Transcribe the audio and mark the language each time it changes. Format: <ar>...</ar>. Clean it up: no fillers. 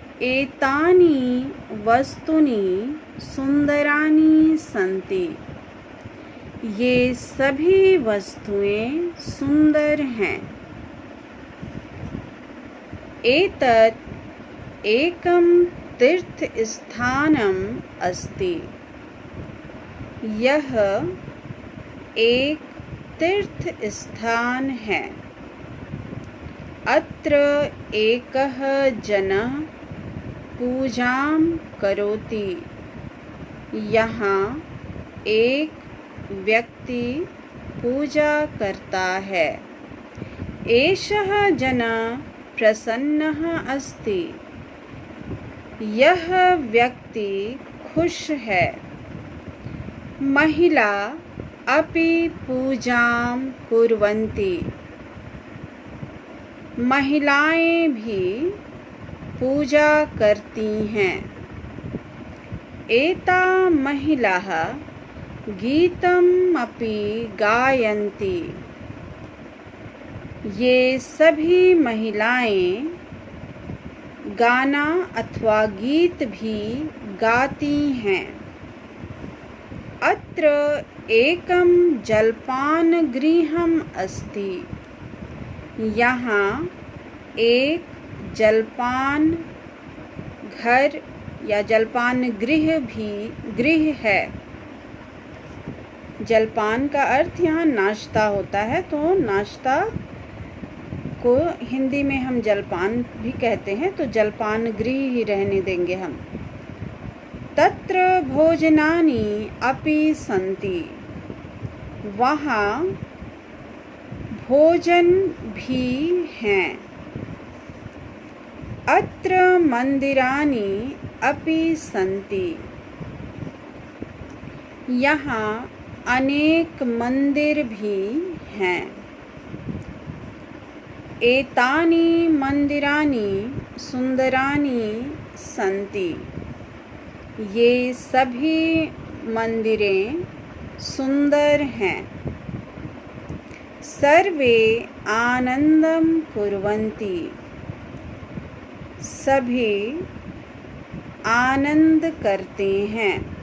<sa>एतानि वस्तूनि सुंदराणि सन्ति।</sa> <hi>ये सभी वस्तुएं सुंदर हैं।</hi> <sa>एतत् एकं तीर्थस्थानम् अस्ति।</sa> <hi>यह एक तीर्थ स्थान है।</hi> <sa>अत्र एकः जनः पूजां करोति।</sa> <hi>यहाँ एक व्यक्ति पूजा करता है।</hi> <sa>एषः जनः प्रसन्नः अस्ति।</sa> <hi>यह व्यक्ति खुश है।</hi> <sa>महिला अपि पूजां कुर्वन्ति।</sa> <hi>महिलाएं भी पूजा करती हैं।</hi> <sa>एता महिलाः गीतम् अपि गायन्ति।</sa> <hi>ये सभी महिलाएं गाना अथवा गीत भी गाती हैं।</hi> <sa>अत्र एकं जलपानगृहम् अस्ति।</sa> <hi>यहाँ एक जलपान घर या जलपान गृह है। जलपान का अर्थ यहाँ नाश्ता होता है, तो नाश्ता को हिंदी में हम जलपान भी कहते हैं, तो जलपान गृह ही रहने देंगे हम।</hi> <sa>तत्र भोजनानि अपि सन्ति।</sa> <hi>वहाँ भोजन भी हैं।</hi> <sa>अत्र मंदिराणि अपि सन्ति।</sa> <hi>यहाँ अनेक मंदिर भी हैं।</hi> <sa>एतानि मंदिराणि सुंदराणि सन्ति।</sa> <hi>ये सभी मंदिरें सुंदर हैं।</hi> <sa>सर्वे आनंदम कुर्वन्ति।</sa> <hi>सभी आनंद करते हैं।</hi>